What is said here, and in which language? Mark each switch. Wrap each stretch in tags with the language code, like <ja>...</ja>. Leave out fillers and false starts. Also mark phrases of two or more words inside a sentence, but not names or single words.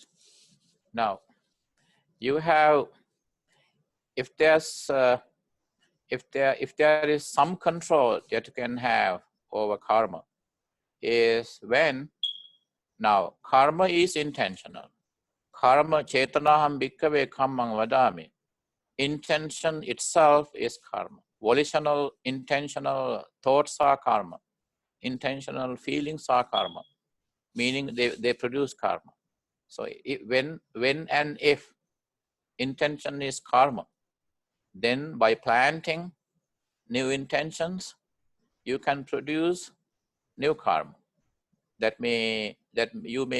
<en>Now, you have, if there is some control that you can have over karma, is when, now karma is intentional.</en> <pi>Karma chetanaham bhikkhave kammang vadami.</pi> <en>Intention itself is karma. Volitional, intentional thoughts are karma. Intentional feelings are karma, meaning they produce karma. So when and if intention is karma, then by planting new intentions, you can produce new karma that you may</en>